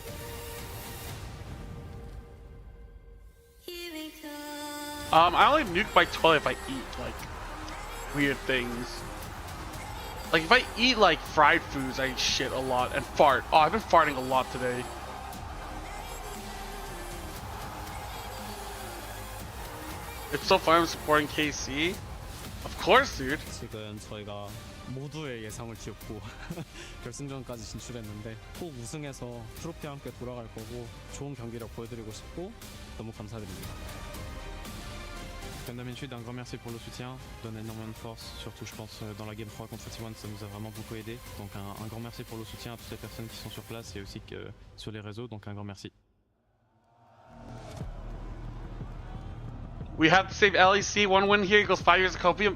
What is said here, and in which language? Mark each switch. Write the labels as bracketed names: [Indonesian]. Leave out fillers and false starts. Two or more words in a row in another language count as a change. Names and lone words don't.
[English] I only nuke by 12 if I eat like weird things. Like if I eat like fried foods, I shit a lot and fart. Oh, I've been farting a lot today. It's so fun I'm supporting KC. Of course, dude. [Korean] 지금 저희가 모두의 예상을 뒤엎고 결승전까지 진출했는데 꼭 우승해서 트로피와 함께 돌아갈 거고 좋은 경기력 보여드리고 싶고 너무 감사드립니다. [French] Comme d'habitude, un grand merci pour le soutien, donne énormément de force, surtout je pense dans la Game 3 contre T1 ça nous a vraiment beaucoup aidé. Donc un grand merci pour le soutien à toutes les personnes qui sont sur place et aussi que sur les réseaux, donc un grand merci. [English] We have to save LEC, 1 win here equals 5 years of copium.